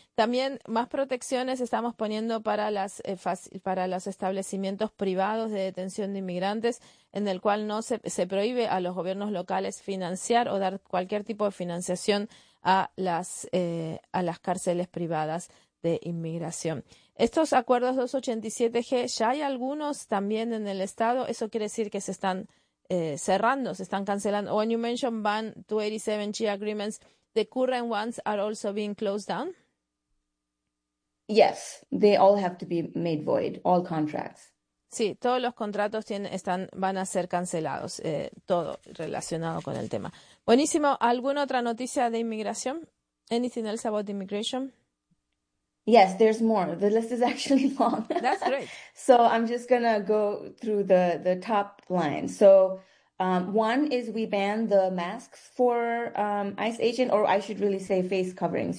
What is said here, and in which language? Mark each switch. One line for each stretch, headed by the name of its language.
Spanish: También más protecciones estamos poniendo para para los establecimientos privados de detención de inmigrantes, en el cual no se prohíbe a los gobiernos locales financiar o dar cualquier tipo de financiación a las cárceles privadas de inmigración. Estos acuerdos 287G, ya hay algunos también en el estado. Eso quiere decir que se están cerrando, se están cancelando.
English: When you mention ban 287G agreements, the current ones are also being closed down? Yes, they all have to be made void, all contracts.
Spanish: Sí, todos los contratos van a ser cancelados, todo relacionado con el tema. Buenísimo. ¿Alguna otra noticia de inmigración?
English: Anything else about immigration? Yes, there's more. The list is actually long. That's great. So I'm just going to go through the top line. So one is we ban the masks for ICE agent, or I should really say face coverings.